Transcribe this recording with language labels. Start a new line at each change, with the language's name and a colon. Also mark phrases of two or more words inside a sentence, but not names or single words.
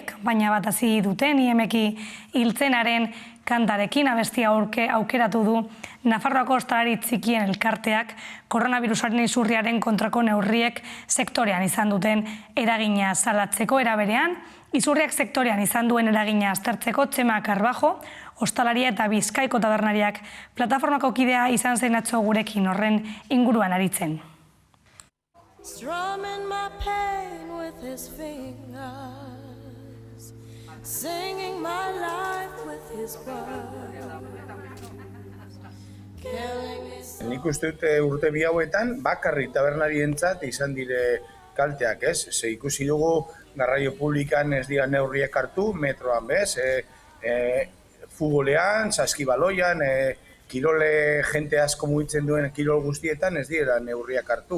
Basque: Kanpaina bat hasi dute, ni emeki hiltzenaren kantarekin abestia aukeratu du Nafarroako ostalari txikien elkarteak koronavirusaren izurriaren kontrako neurriek sektorean izan duten eragina salatzeko. Era berean, izurriak sektorean izan duen eragina aztertzeko Txema Karbajo, ostalaria eta Bizkaiko tabernariak plataformako kidea izan zen atzo gurekin horren inguruan aritzen.
English: Strumming my pain with his fingers, singing my life with his words.
Basque: Nik uste dut urte bi hauetan bakarrik tabernarientzat izan dire kalteak, ez? Ze ikusi dugu garraio publikan ez dira neurriak hartu, metroan bez, futbolean, saskibaloian, kirole jente asko mugitzen duen kirol guztietan ez dira neurriak hartu.